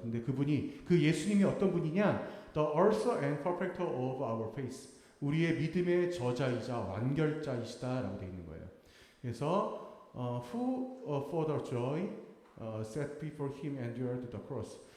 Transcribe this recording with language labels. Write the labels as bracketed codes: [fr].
[ko] 근데 그분이 그 예수님이 어떤 분이냐? [en] The author and perfecter of our faith. [ko] 우리의 믿음의 저자이자 완결자이시다라고 되어 있는 거예요. [en] 그래서 who for the joy set before him endured the cross.